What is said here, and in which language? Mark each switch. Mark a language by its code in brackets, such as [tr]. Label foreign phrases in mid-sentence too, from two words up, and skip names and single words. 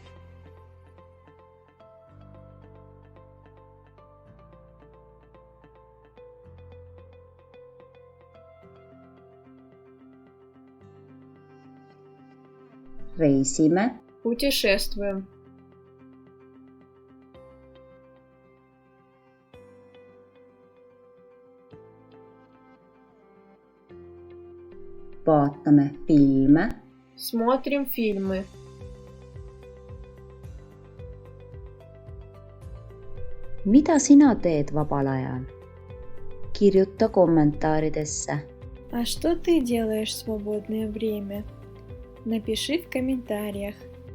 [et] reisime, [ru] Путешествуем. [et] vaatame filme, [ru] Смотрим фильмы. [et] mida sina teed vabal ajal? kirjuta kommentaaridesse. [ru] А что ты делаешь в свободное время? Напиши в комментариях.